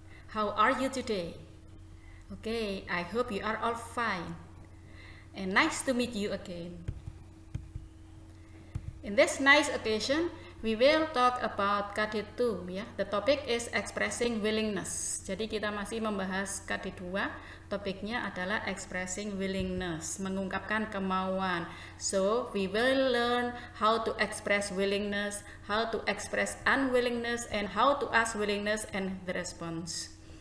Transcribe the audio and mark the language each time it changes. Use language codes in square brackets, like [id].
[en] How are you today? Okay, I hope you are all fine. And nice to meet you again. In this nice occasion, we will talk about KD2 ya. The topic is expressing willingness. [id] Jadi kita masih membahas KD2. Topiknya adalah expressing willingness, mengungkapkan kemauan. [en] So, we will learn how to express willingness, how to express unwillingness, and how to ask willingness and the response.